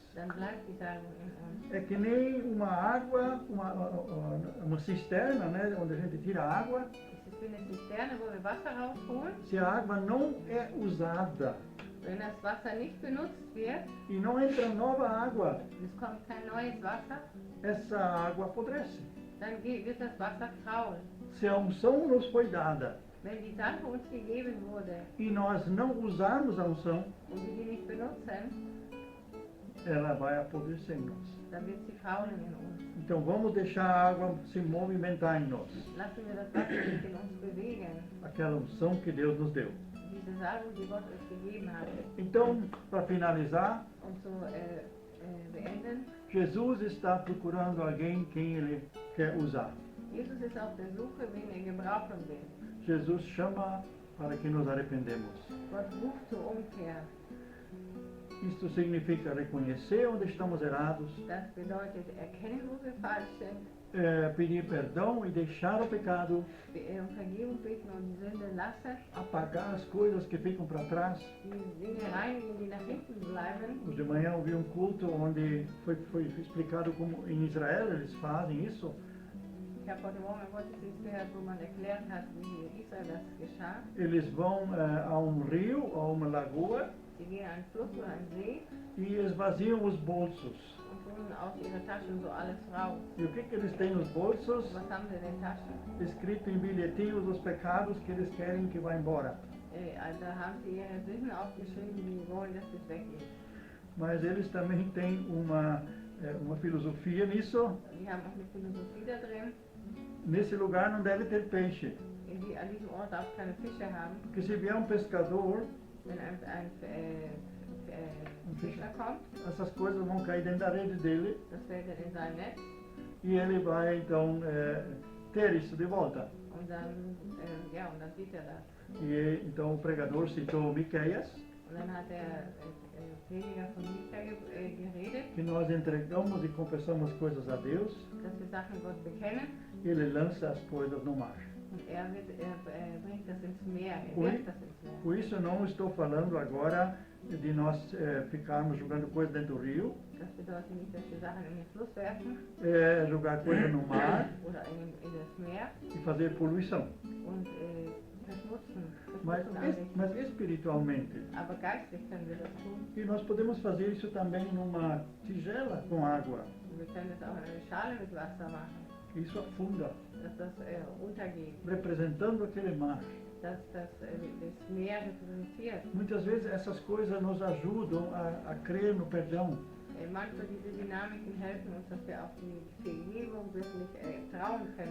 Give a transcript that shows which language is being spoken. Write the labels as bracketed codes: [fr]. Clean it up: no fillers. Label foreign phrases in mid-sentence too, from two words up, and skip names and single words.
[de] Dann bleibt die Salbung in uns. [pt] É que nem uma água, uma cisterna, né, onde a gente tira a água. [de] Es ist wie eine Zisterne, wo wir Wasser rausholen. [pt] Se a água não é usada [de] Wenn das Wasser nicht benutzt wird, [pt] e não entra nova água, [de] es kommt kein neues Wasser, [pt] essa água apodrece. [de] dann wird das Wasser faul. [pt] Se a unção nos foi dada [de] Wenn die Salbung uns gegeben wurde [pt] e nós não usarmos a unção, [de] und wir die nicht benutzen, [pt] ela vai apodrecer em nós. [de] dann wird sie faulen in uns. [pt] Então vamos deixar a água se movimentar em nós. [de] Lassen wir das Wasser sich in uns bewegen. [pt] Aquela unção que Deus nos deu. [de] Diese Salbung, die Gott uns gegeben hat. [pt] Então, para finalizar, [de] Und so beenden. [pt] Jesus está procurando alguém quem ele quer usar. [de] Jesus ist auf der Suche, wen er gebrauchen will. [pt] Jesus chama para que nos arrependemos. [de] Gott ruft zur Umkehr. [pt] Isto significa reconhecer onde estamos errados, [de] Das bedeutet erkennen, wo wir falsch sind, [pt] pedir perdão e deixar o pecado, [de] um Vergebung bitten und die Sünde lassen, [pt] apagar as coisas que ficam para trás. [de] die Dinge reinigen, die nach hinten bleiben. [pt] Hoje de manhã eu vi um culto onde foi explicado como em Israel eles fazem isso. [de] Ich habe heute Morgen einen Gottesdienst gehört, wo man erklärt hat, wie in Israel das geschah. [pt] Eles vão a um rio, a uma lagoa, [de] Sie gehen an einen Fluss oder einen See [pt] e esvaziam os bolsos. [de] und holen aus ihrer Taschen so alles raus. [pt] E o que eles têm nos bolsos? [de] Was haben sie in den Taschen? [pt] Escrito em bilhetinhos os pecados que eles querem que vá embora. [de] Da haben sie ihre Sünden aufgeschrieben, die wollen, dass es weggeht. [pt] Mas eles também têm uma filosofia nisso. [de] Die haben auch eine Philosophie da drin. [pt] Nesse lugar não deve ter peixe. [de] An diesem Ort darf es keine Fische haben. [pt] Porque se vier um pescador, [de] Wenn ein Fischer kommt, [pt] essas coisas vão cair dentro da rede dele [de] das fällt dann in sein Netz [pt] e ele vai então ter isso de volta. [de] und dann sieht er das. [pt] E então o pregador citou Miqueias, [de] Und dann hat der Prediger von Micha geredet, [pt] que nós entregamos e confessamos coisas a Deus, [de] dass wir Sachen Gott bekennen [pt] e ele lança as coisas no mar. [de] und er bringt das ins Meer, er Ui. wirft das ins Meer. [pt] Por isso eu não estou falando agora de nós ficarmos jogando coisas dentro do rio, [de] Das bedeutet nicht, dass wir Sachen in den Fluss werfen [pt] jogar coisas no mar [de] oder in das Meer [pt] e fazer poluição. [de] und verschmutzen [pt] Mas [de] anrichten. [pt] espiritualmente. [de] Aber geistlich können wir das tun. [pt] E nós podemos fazer isso também numa tigela com água. [de] Und wir können das auch in eine Schale mit Wasser machen, [pt] Isso afunda, [de] dass das untergeht, [pt] representando aquele mar. [de] dass das Meer repräsentiert. [pt] Muitas vezes essas coisas nos ajudam a crer no perdão. [de] Manchmal diese Dynamiken helfen uns, dass wir auf die Vergebung wirklich trauen können.